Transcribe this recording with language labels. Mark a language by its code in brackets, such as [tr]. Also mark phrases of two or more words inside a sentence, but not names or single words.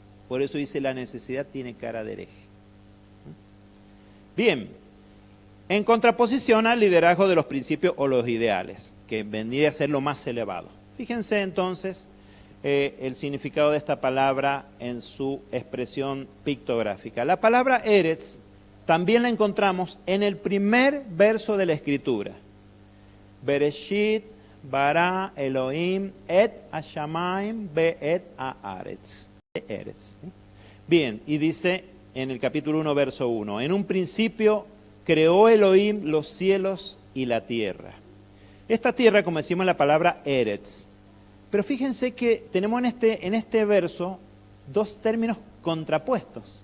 [es] Por eso dice la necesidad tiene cara de hereje. Bien, en contraposición al liderazgo de los principios o los ideales, que vendría a ser lo más elevado. Fíjense entonces el significado de esta palabra en su expresión pictográfica. La palabra Eretz también la encontramos en el primer verso de la Escritura. [he] בראשית ברא אלוהים את השמים ואת הארץ. [es] Bien, y dice en el capítulo 1, verso 1, en un principio creó Elohim los cielos y la tierra. Esta tierra, como decimos, la palabra Eretz. Pero fíjense que tenemos en este verso dos términos contrapuestos.